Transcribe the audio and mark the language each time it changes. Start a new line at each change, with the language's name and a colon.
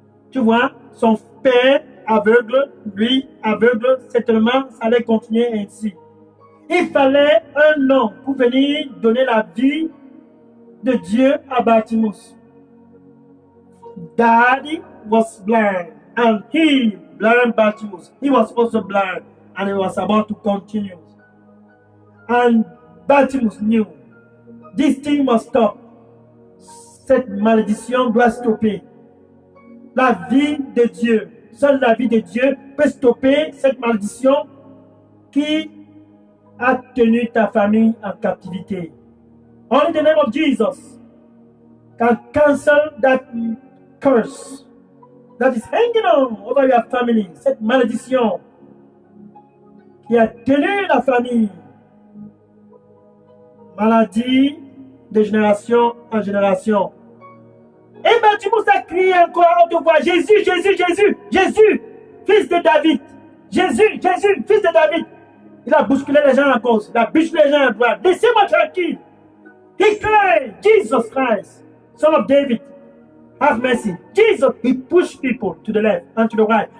French: Tu vois, son père aveugle, lui aveugle, certainement, ça allait continuer ainsi. Il fallait un nom pour venir donner la vie de Dieu à Bartimaeus.
English: Daddy was blind, and he, blind Bartimaeus, he was also blind, and he was about to continue. And Bartimaeus knew this thing must stop.
French: Cette malédiction doit stopper. La vie de Dieu, seule la vie de Dieu peut stopper cette malédiction qui a tenu ta famille en captivité.
English: Only the name of Jesus can cancel that curse that is hanging on over your family,
French: cette malédiction qui a tenu la famille. Maladie de génération en génération. Et Bartimée a crié encore à haute voix, Jésus, Jésus, Jésus, Jésus, fils de David. Jésus, Jésus, fils de David. Il a bousculé les gens à cause. Il a bousculé les gens à droite. Laissez-moi tranquille.
English: He cried, Jesus Christ, son of David, have mercy. Jesus, he pushed people to the left and to the right.